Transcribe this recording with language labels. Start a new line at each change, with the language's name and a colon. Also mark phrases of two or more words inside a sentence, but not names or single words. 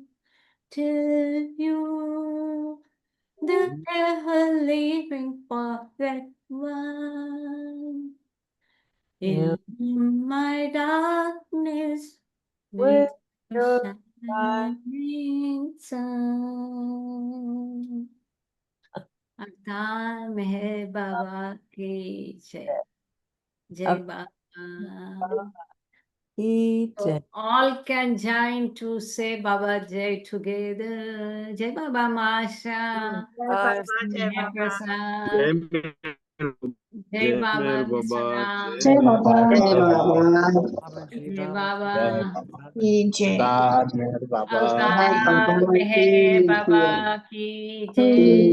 English: Till you, the ever living perfect one, in my darkness with a shining sun.
Hindi: अवतार मेहर बाबा की जय. Jai Baba.
English: So all can join to say Baba Jai together.
Hindi: Jai Baba Masha. Jai Prasad. Jai Baba Salam. Jai Baba. Jai Baba. Jai. अवतार मेहर बाबा की जय.